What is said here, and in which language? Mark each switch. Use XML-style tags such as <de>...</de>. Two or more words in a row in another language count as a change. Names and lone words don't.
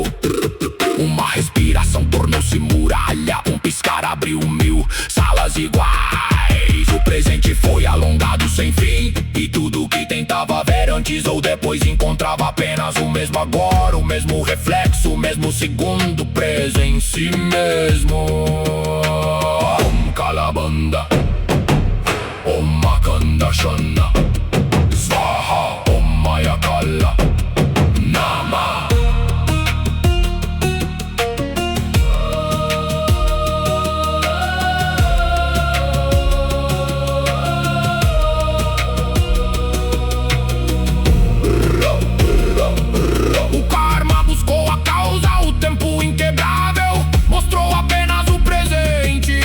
<pt>Uma respiração tornou-se muralha, um piscar abriu 1000 salas iguais. O presente foi alongado sem fim, e tudo que tentava ver antes ou depois encontrava apenas o mesmo agora, o mesmo reflexo, o mesmo segundo preso em si mesmo.</pt> <sa>ॐ कालबन्द, ॐ मकन्द शन, स्वाहा, ॐ मायाकाल नाम.</sa> <pt>O karma buscou a causa, o tempo inquebrável mostrou apenas o presente.</pt>